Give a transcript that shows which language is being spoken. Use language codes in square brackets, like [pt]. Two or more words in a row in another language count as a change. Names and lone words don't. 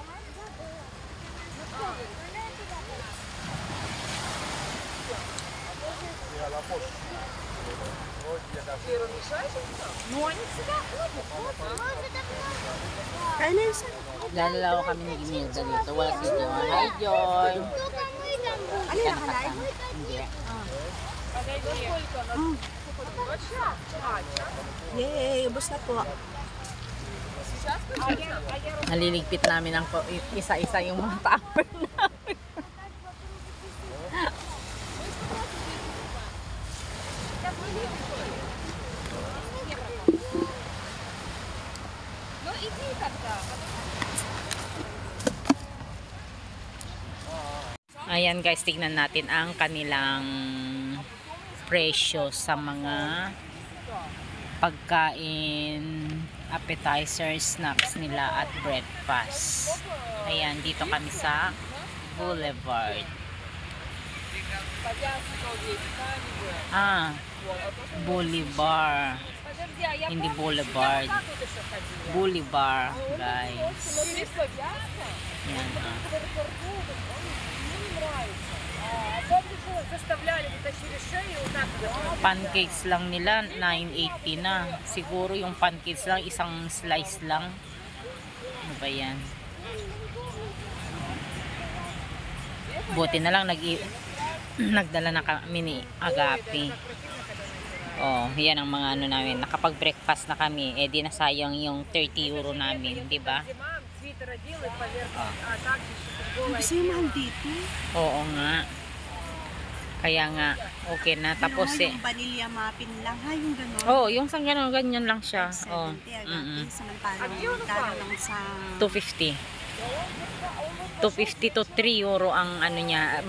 [ru] Ну, они всегда ходят. [tl] Kain na isa. Dalawa kami ni Gimilda dito. Wala si Joy. Hi, Joy! Ano yung nakalay? Hindi. [ru] Подожди. Вот сейчас. [tl] Yay, ubos na po. Naliligpit namin ang isa-isa yung mga tupper namin. [ru] Ну, иди тогда. [tl] Ayan guys, tignan natin ang kanilang presyo sa mga pagkain, [en] appetizer, snacks [tl] nila at breakfast. Ayan, dito kami sa Boulevard. Boulevard. [ru] Подожди, а я [tl] Hindi [ru] помню, Boulevard. как тут еще ходила? [tl] Boulevard, guys. [ru] Смотри, что ясно. [tl] Yan, [ru] Мне не нравится. А помнишь, что заставляли, вытащили шею, вот так вот. [tl] pancakes lang nila 980 na. Siguro yung pancakes lang isang slice lang. Ano ba yan? Buti na lang nagdala na kami ni Agapi. Oh, yan ang mga ano namin. Nakapag-breakfast na kami. Eh di nasayang yung 30 euro namin, di ba? [ru] Свитер одела и поверх, а так еще футбола. [tl] Kasi yung mahal dito. Oo nga. Kaya nga, okay na. Tapos Yung vanilla muffin lang, ha? Yung gano'n. oh, yung sang ganyan lang siya. Oh. 70 agad. Samantalang talo lang sa... 250. 250 to 3 euro ang ano niya.